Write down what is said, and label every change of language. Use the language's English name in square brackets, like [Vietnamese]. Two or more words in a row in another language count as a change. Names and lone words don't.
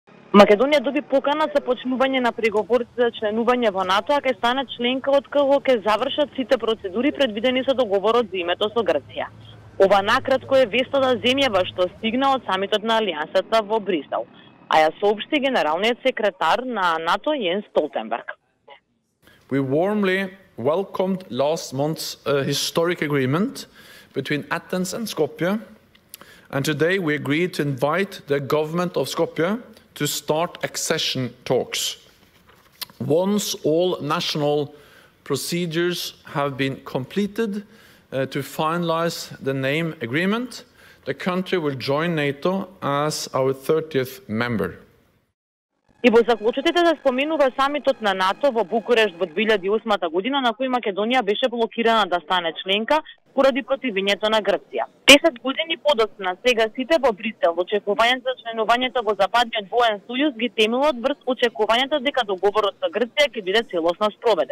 [Macedonian] Македонија доби покана за почнување на преговорите за членување во НАТО, а ќе стане членка откако ќе завршат сите процедури предвидени со договорот за името со Грција. Ова накратко е вестата земјава што стигна од самитот на Алијансата во Брисел, а ја соопшти генералниот секретар на НАТО Јенс Столтенберг. [English] We warmly welcomed last month's historic agreement between Athens and Skopje, and today we agreed to invite the government of Skopje to start accession talks. Once all national procedures have been completed to finalize the name agreement, the country will join NATO as our 30th member. [Macedonian] И во заклучите се споменува самитот на НАТО во Букурешт во 2008 година, на кој Македонија беше блокирана да стане членка поради противењето на Грција. 10 години подоцна, сега сите во Брисел, очекувањето за членувањето во Западниот воен сојуз ги темелат врз очекувањето дека договорот со Грција ќе биде целосно спроведен.